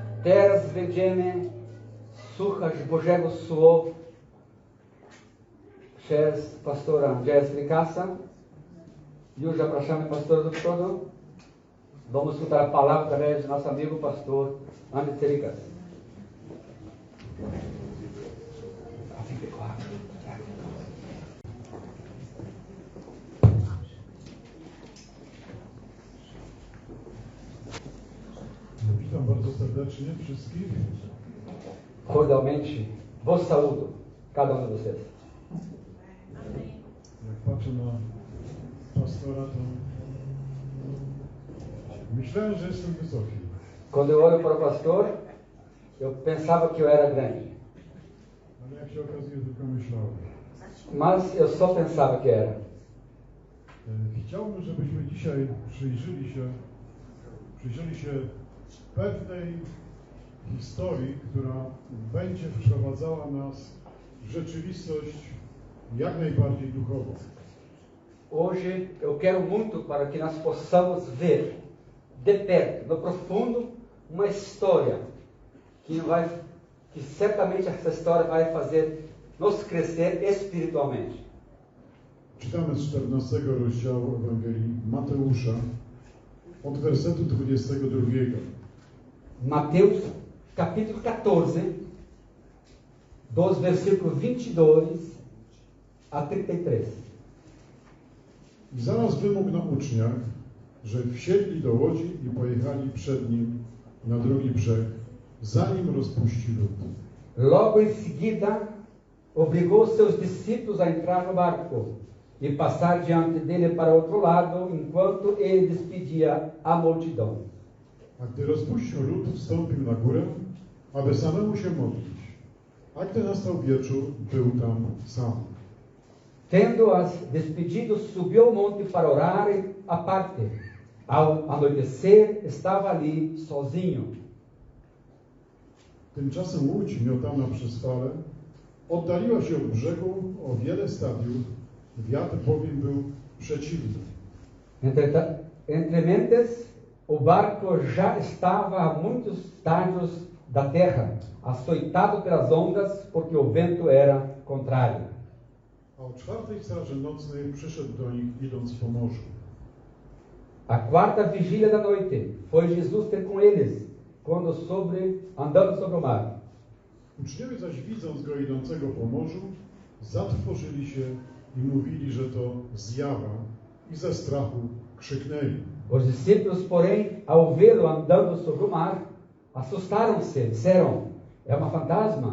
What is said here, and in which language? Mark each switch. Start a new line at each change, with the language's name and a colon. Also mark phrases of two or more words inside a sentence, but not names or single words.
Polish: Teraz będziemy słuchać Bożego Słowa przez pastora Andrzeja Stricassa. Już zapraszamy pastora do przodu.
Portuguese: Vamos escutar a palavra através do nosso amigo pastor André Stricassa.
Polish: Witam bardzo serdecznie wszystkich.
Portuguese: Cordialmente, vos saúdo, cada um de vocês.
Polish: Jak patrzę na pastora, to myślałem, że jestem wysoki.
Portuguese: Quando eu olho para o pastor, eu pensava que eu era grande.
Polish: Ale jak się okazuje, tylko myślałem.
Portuguese: Mas eu só pensava que era.
Polish: Chciałbym, żebyśmy dzisiaj przyjrzeli się pewnej historii, która będzie wprowadzała nas w rzeczywistość jak najbardziej duchową.
Portuguese: Hoje eu quero muito para que nós possamos ver de perto, no profundo, uma história que certamente essa história vai fazer nos crescer espiritualmente.
Polish: Czytamy z 14 rozdziału Ewangelii Mateusza od wersetu 22.
Portuguese: Mateus, capítulo 14, dos versículos 22 a 33.
Polish: I zaraz wymógł na uczniach, że wsiedli do łodzi i pojechali przed nim na drugi brzeg, zanim rozpuścił lód.
Portuguese: Logo em seguida, obrigou seus discípulos a entrar no barco e passar diante dele para outro lado, enquanto ele despedia a multidão.
Polish: A gdy rozpuścił lód, wstąpił na górę, aby samemu się modlić. A gdy nastał wieczór, był tam sam.
Portuguese: Tendo-as despedido, subiu ao monte para orar à parte. Ao anoitecer, estava ali sozinho.
Polish: Tymczasem łódź miotana przez fale oddaliła się od brzegu o wiele stadiów, wiatr bowiem był przeciwny.
Portuguese: Entrementes, o barco já estava a muitos estádios da terra, açoitado pelas ondas, porque o vento era contrário.
Polish: A o 4 straży nocnej przyszedł do nich, idąc po morzu.
Portuguese: A quarta vigília da noite foi Jesus ter com eles, andando sobre o mar.
Polish: Uczniowie zaś, widząc go idącego po morzu, zatrwożyli się i mówili, że to zjawa, i ze strachu krzyknęli.
Portuguese: Os discípulos, porém, ao vê-lo andando sobre o mar, assustaram-se, disseram: é uma fantasma.